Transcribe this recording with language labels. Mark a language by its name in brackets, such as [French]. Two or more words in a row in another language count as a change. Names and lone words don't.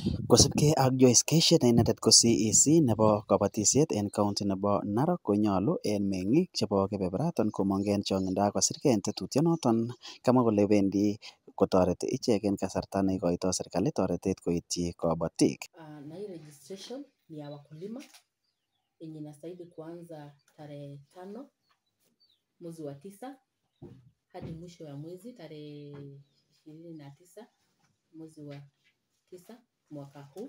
[Kalenjin] Kosubkei ak Joyce Keisha ne inendet ko CEC nebo kabatisiet en county nebo Narok konyolu en meng'ik chebo kebeberaton komong'kei en chong'indo ak kosirgei en tetutyonoton. Kamwa kole bendi kotoreti ichek en kasarta neikoitoi serikali toretet koityi kabatik. [Swahili] Na hii registration ni ya wakulima yenye inastahili kuanza tarehe 5 mwezi wa 9 hadi mwisho wa mwezi tarehe 29 mwezi wa 9 mwaka huu.